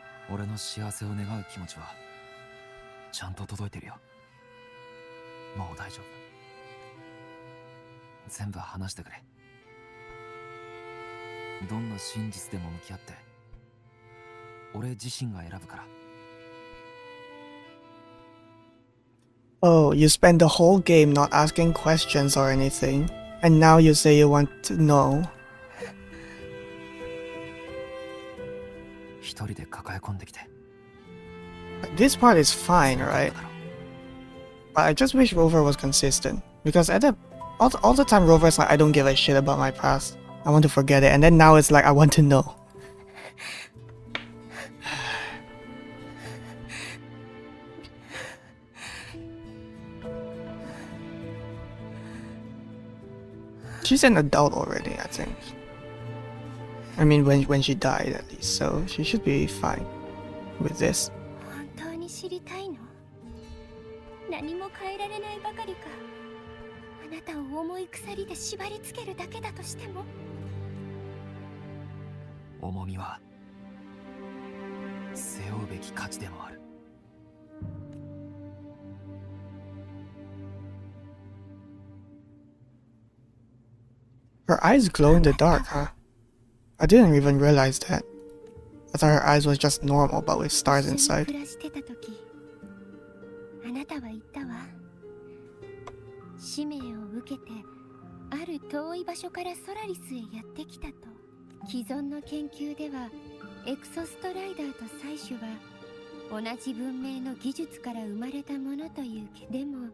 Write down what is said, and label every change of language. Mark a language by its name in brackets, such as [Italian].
[Japanese] 俺の幸せを願う気持ちはちゃんと届いてるよ。もう大丈夫。全部話してくれ。どんな真実でも向き合って俺自身が選ぶから。 [English] Oh, you spend the whole game not asking questions or anything, and now you say you want to know. [Japanese] 一人で抱え込んできて。 [English] This part is fine, right? But I just wish Rover was consistent. Because all the time Rover's like, I don't give a shit about my past. I want to forget it. And then now it's like, I want to know. She's an adult already, I think. I mean, when she died at least. So she should be fine with this. [Japanese] 本当に知りたいの？何も変えられないばかりか。あなたを重い鎖で縛り付けるだけだとしても。重みは背負うべき価値でもある。 [English] Her eyes glow in the dark, huh? I didn't even realize that. I thought her eyes was just normal, but with stars inside. [Japanese] 暮らしてた時、あなたは言ったわ。使命を受けて、ある遠い場所からソラリスへやってきたと。既存の研究では、エクソストライダーと採取は同じ文明の技術から生まれたものというけど、でも、